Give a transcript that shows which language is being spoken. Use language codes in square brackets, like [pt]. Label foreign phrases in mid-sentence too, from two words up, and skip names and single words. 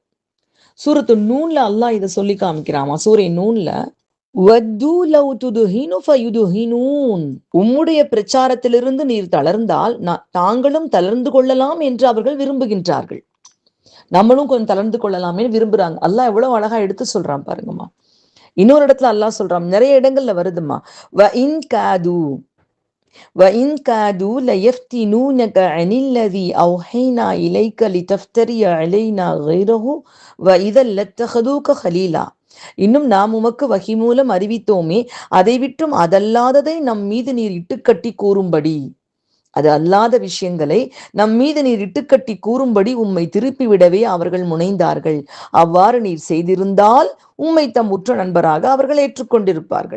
[ta] சூரத்து நூன்ல அல்லாஹ் இதை சொல்லி காமிக்கிறாமா. சூரை நூன்ல உம்முடைய பிரச்சாரத்திலிருந்து நீர் தளர்ந்தால் தாங்களும் தளர்ந்து கொள்ளலாம் என்று அவர்கள் விரும்புகின்றார்கள். நம்மளும் கொஞ்சம் தளர்ந்து கொள்ளலாமே விரும்புறாங்க. அல்லாஹ் எவ்வளவு அழகா எடுத்து சொல்றான் பாருங்கம்மா. இன்னொரு இடத்துல அல்லாஹ் சொல்றான், நிறைய இடங்கள்ல வருதுமா, [ar] وإن كادوا وَإِن كَادُوا لَيَفْتِنُونَكَ عَنِ الَّذِي أَوْحَيْنَا إِلَيْكَ لِتَفْتَرِيَ عَلَيْنَا غَيْرَهُ وَإِذًا لَاتَّخَذُوكَ خَلِيلًا. [ta] இன்னும் நாம் உமக்கு வஹி மூலம் அறிவித்தோமே, அதை விட்டும் அதல்லாததை நம் மீது நீர் இட்டுக்கட்டி கூறும்படி, அது அல்லாத விஷயங்களை நம் மீது நீர் இட்டுக்கட்டி கூறும்படி உம்மை திருப்பிவிடவே அவர்கள் முனைந்தார்கள். அவ்வாறு நீர் செய்திருந்தால் உம்மை தம் உற்ற நண்பராக அவர்கள் ஏற்றுக்கொண்டிருப்பார்கள்.